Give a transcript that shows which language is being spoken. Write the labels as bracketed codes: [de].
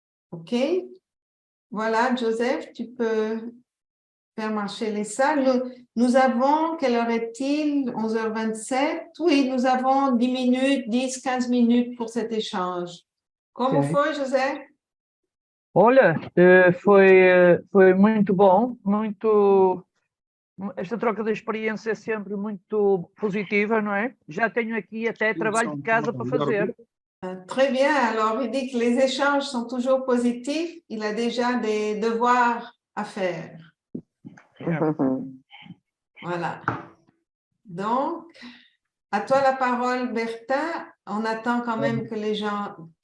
[fr] OK? Voilà, Joseph, tu peux faire marcher les salles. Nous avons, quelle heure est-il? 11h27. Oui, nous avons 10 minutes, 10, 15 minutes pour cet échange. [pt] Como Ok. foi, José? Olha, foi muito bom, muito. Esta troca de experiência é sempre muito positiva, não é? Já tenho aqui até trabalho de casa para fazer. [fr] Très bien. Alors, il dit que les échanges sont toujours positifs. Il a déjà des devoirs à faire. Voilà. Donc, à toi la parole, Bertin. On attend quand même que les gens...